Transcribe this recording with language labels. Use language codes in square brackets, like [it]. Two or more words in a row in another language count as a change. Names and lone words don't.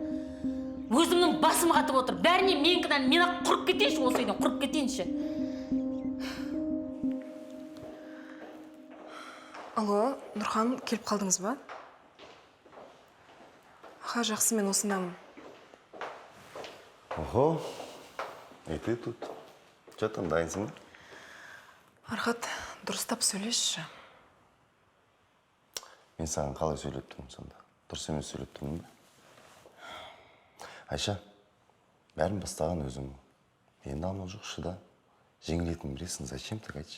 [kk] Өзімнің басым қатып отыр. Бәріне мен кінәлімін. Мен ақ құрып кетейінші, осы үйден құрып кетейінші. Алло, Нұрхан, келіп қалдыңыз ба? Аха, жақсы, мен осындамын. [ru] Ого, и ты тут. Че там [kk] дайынсың ба? Архат, дұрыстап сөйлесші. Мен саған қалай сөйлеп тұрмын сонда? Дұрыс емес сөйлеп тұрмын ба? Айша, бәрін бастаған өзің. Енді амал жоқ, шыда. Жеңілетін білесің, [ru] зачем так [kk] айтшы?